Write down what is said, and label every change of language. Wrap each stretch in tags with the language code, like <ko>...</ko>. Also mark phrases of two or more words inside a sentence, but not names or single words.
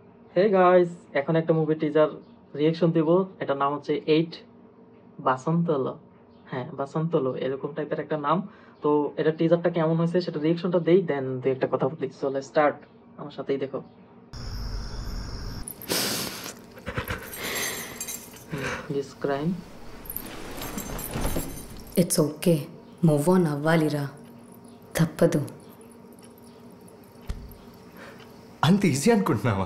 <en>hey guys,</en> <bn>এখন একটা</bn> <en>movie teaser reaction</en> <bn>দিব। এটার নাম হচ্ছে 8 বাসন্তলো। হ্যাঁ, বাসন্তলো এরকম টাইপের একটা নাম। তো এটা টিজারটা কেমন হয়েছে সেটা রিয়েকশনটা দেই, দেন দুই একটা কথা বলি। চলে স্টার্ট, আমার সাথেই দেখো।</bn> <en>this crime. It's okay, move on</en> <te>అవ్వాలిరా, తప్పదు. అంత ఈజీ అనుకుంటున్నావా?</te>